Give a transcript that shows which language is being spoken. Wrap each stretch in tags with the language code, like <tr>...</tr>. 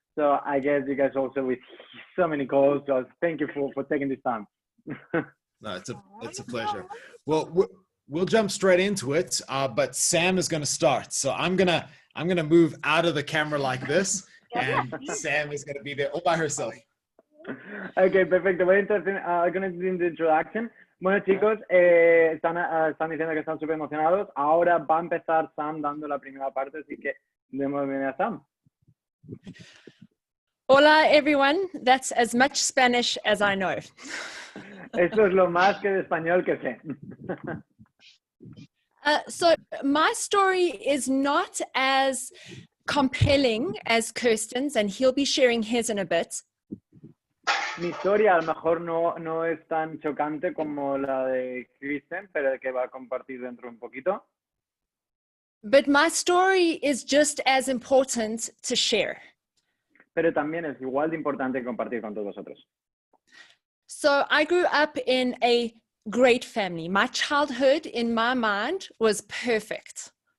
<en>So I guess you guys also with so many calls. So thank you for taking this time. No, it's a pleasure. Well, we'll jump straight into it. But Sam is going to start. So I'm gonna move out of the camera like this, and Sam is going to be there all by herself.</en> <es>Okay, perfecto. Voy a entrar con</es> <en>the introduction.</en> <es>Bueno, chicos, están diciendo que están súper emocionados. Ahora va a empezar Sam dando la primera parte, así que demos bienvenida a Sam. Hola,</es> <en>everyone. That's as much Spanish as I know.</en> <es>Esto es lo más que de español que sé.</es> <en>So my story is not as compelling as Kirsten's, and he'll be sharing his in a bit.</en> <es>Mi historia a lo mejor no es tan chocante como la de Kristen, pero que va a compartir dentro un poquito.</es> <en>But my story is just as important to share.</en> <es>Pero también es igual de importante compartir con todos vosotros.</es> <en>So I grew up in a great family. My childhood, in my mind, was perfect.</en>